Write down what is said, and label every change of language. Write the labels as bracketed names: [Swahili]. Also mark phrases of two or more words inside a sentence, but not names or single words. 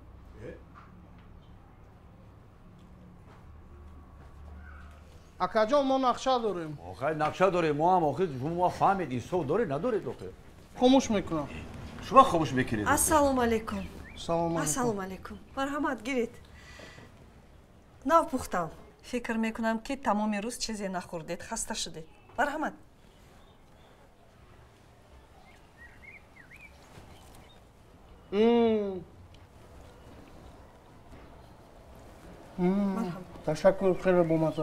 [Persian] اکا جان ما نقشه داریم. آخه نقشه داریم ما هم آخه شما فهمیدین سو داره نداره آخه. خاموش میکنم. شما خاموش میکنید. [Arabic] السلام علیکم. سلام علیکم. السلام علیکم. [Persian] مرحمت گیرید. [Tajik] нав пухтам. фикр мекунам ки тамоми рӯз чизе нахӯрдед, хаста шудед. Марҳамат. ташаккур, хеле бомаза.